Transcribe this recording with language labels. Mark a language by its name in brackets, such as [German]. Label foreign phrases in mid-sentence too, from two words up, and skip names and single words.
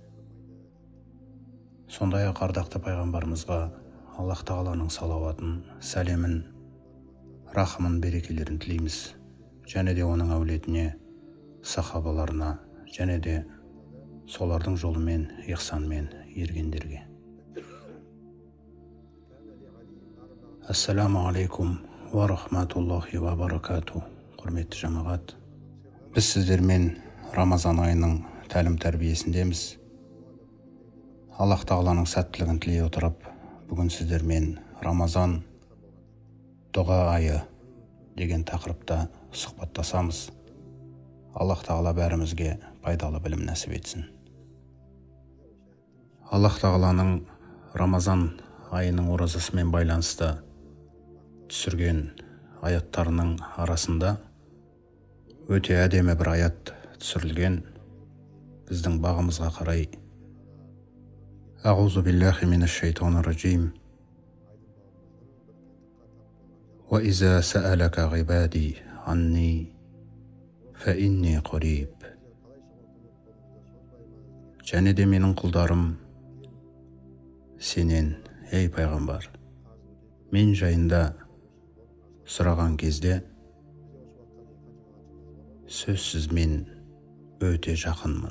[Kazakh] Сондай-ақ ардақты пайғамбарымызға Аллах Тағаланың салауатын, сәлемін, рахымын, берекелерін тілейміз. Және де оның әулетіне, сахабаларына, және де солардың жолымен, ихсанмен ергендерге. [Arabic] السلام عليكم ورحمة الله وبركاته. [Kazakh] Құрметті жамағат, біз сіздермен Рамазан айының тәлім-тәрбиесіндеміз. Аллах Тағаланың сәттілігін тілей отырып, бүгін сіздермен Рамазан дұға айы деген тақырыпта сұхбаттасамыз. Аллах Тағала бәрімізге пайдалы білім нәсіп етсін. Аллах Тағаланың Рамазан айының оразасымен байланысты түсірген аяттарының арасында өте әдемі бір аят түсірілген. Біздің бағымызға қарай [Arabic] أعوذ بالله من الشيطان الرجيم. وإذا سألك عبادي عني فإني قريب. [Kazakh] Және де менің құлдарым сенен, ей пайғамбар, мен жайында сұраған кезде сөзсіз мен өте жақынмын.